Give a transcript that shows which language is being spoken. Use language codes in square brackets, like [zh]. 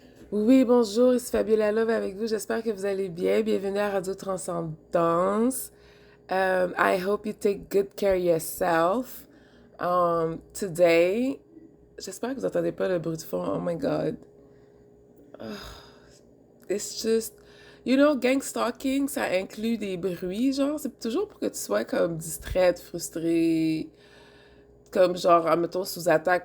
[fr] Oui, bonjour, ici Fabiola Love avec vous. J'espère que vous allez bien. Bienvenue à Radio Transcendance. [en] I hope you take good care of yourself. Today, [fr] j'espère que vous n'entendez pas le bruit de fond. [en] Oh my God. It's just, [fr] gang stalking, ça inclut des bruits, genre, c'est toujours pour que tu sois comme distraite, frustrée, comme genre, admettons, sous attaque.